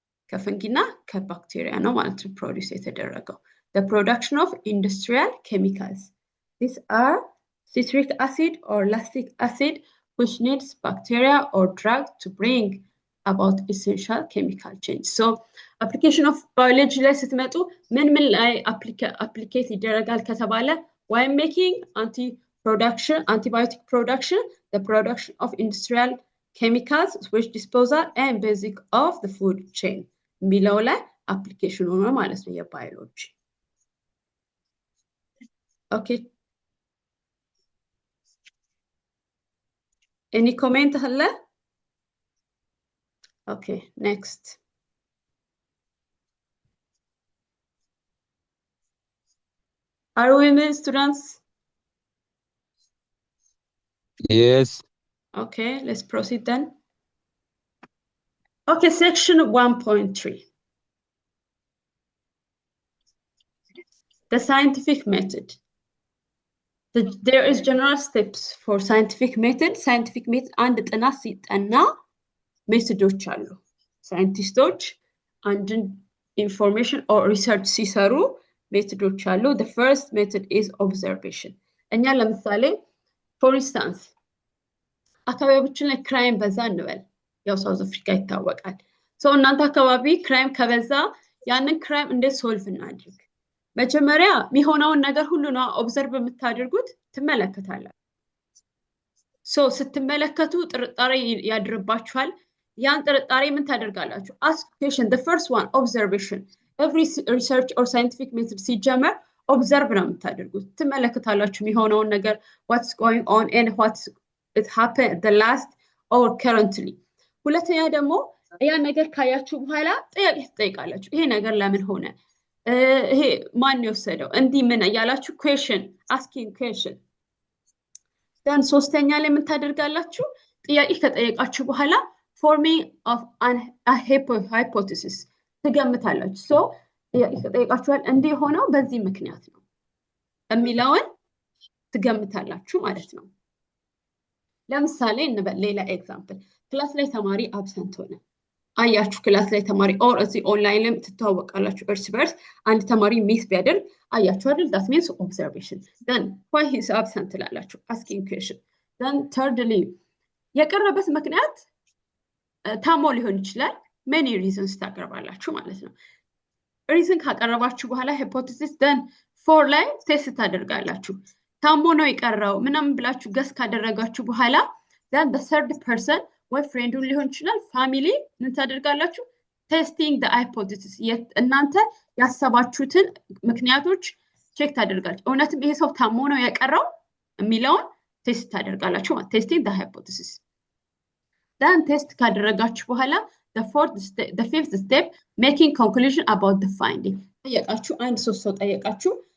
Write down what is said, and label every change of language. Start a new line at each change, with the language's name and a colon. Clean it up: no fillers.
Amharic: ከፈንጊና ከባክቴሪያ ነው ማለት ነው produce የተደረገው.
English: The production of industrial chemicals. These are citric acid or lactic acid which needs bacteria or drug to bring about essential chemical change. So application of biology
Amharic: ላይ ስትመጡ ምን ላይ
English: applicate
Amharic: ይደረጋል ከተባለ
English: wine making, antibiotic production, the production of industrial chemicals, sewage disposal and basic of the food chain.
Amharic: የሚለው ላይ application ሆኖ ማለት ነው የባዮሎጂ.
English: Okay. Any comment
Arabic: هلا?
English: Okay, next. Are we in students? Yes. Okay, let's proceed then. Okay, section 1.3. The scientific method. There is general steps for scientific method.
Amharic: Scientific method አንድ ጥናት ሲጠና ሜቶዶች አሉ። ሳይንቲስቶች አንድን ኢንፎርሜሽን or research ሲሰሩ ሜቶዶች አሉ.
English: The first method is observation.
Amharic: እኛ ለምሳሌ
English: for instance
Amharic: አካባቢያችን ላይ ክራይም በዛ እንበል ያው ሳውዝ አፍሪካ ይታወቃል። ሶ እናንተ አካባቢ ክራይም ከበዛ ያንን ክራይም እንዴት ሶልቭ እናድርግ? መጀመሪያ የሚሆነውን ነገር ሁሉ ነው ኦብዘርቭ የምታደርጉት ትመለከታላችሁ። ሶ ስትመለከቱ ጥርጣሬ ያድርባችኋል። ያን ጥርጣሬ ምን ታደርጋላችሁ?
English: Ask question. The first one, observation. Every research or scientific method ሲጀመር observe ነው የምታደርጉት።
Amharic: ትመለከታላችሁ የሚሆነውን ነገር
English: what's going on and what it happened the last or currently.
Amharic: ሁለተኛ ደግሞ ያን ነገር ካያችሁ በኋላ ጥያቄ ትጠይቃላችሁ። ይሄ ነገር ለምን ሆነ? ይሄ ማን የወሰደው? እንዲህ ምን ያላችሁ question,
English: asking question.
Amharic: then ሶስተኛ ላይ ምን ታደርጋላችሁ? ጥያቄ ከጠየቃችሁ በኋላ
English: forming of a hypothesis
Amharic: ትገምታላችሁ። ሶ ጥያቄ ከጠየቃችኋል እንዲህ ሆነው በዚህ ምክንያት ነው የሚለውን ትገምታላችሁ ማለት ነው። ለምሳሌ እንበል ሌላ ኤግዛምፕል ክላስ ላይ ተማሪ አብሰንት ሆነ። አያችሁ ክላስ ላይ ተማሪ ኦር እዚህ ኦንላይን ላይ ትተዋወቃላችሁ እርስ በርስ አንድ ተማሪ ሚስ ቢያደርግ አያችሁ አይደል?
English: that means observation. then why he is absent ትላላችሁ asking question.
Amharic: then thirdly የቀረበት ምክንያት ታሞ ሊሆን ይችላል። many reasons ታቀርባላችሁ ማለት ነው። reason ካቀረባችሁ በኋላ hypothesis then four ላይ ቴስት ታደርጋላችሁ። ታሞ ነው የቀረው ምናምን ብላችሁ ገስ ካደረጋችሁ በኋላ
English: then the third person
Amharic: ወይ ፍሬንዱ ሊሆን ይችላል ፋሚሊ ምን ታደርጋላችሁ?
English: testing the hypothesis.
Amharic: እናንተ ያሰባችሁትን ምክንያቶች ቼክ ታደርጋላችሁ። እውነትም ይሄ ሰው ታሞ ነው የቀረው የሚለውን ቴስት ታደርጋላችሁ ማለት testing the hypothesis. then test ካደረጋችሁ በኋላ
English: the fifth step making conclusion about the finding.
Amharic: ጠየቃችሁ አንድ ሶስት ሰው ጠየቃችሁ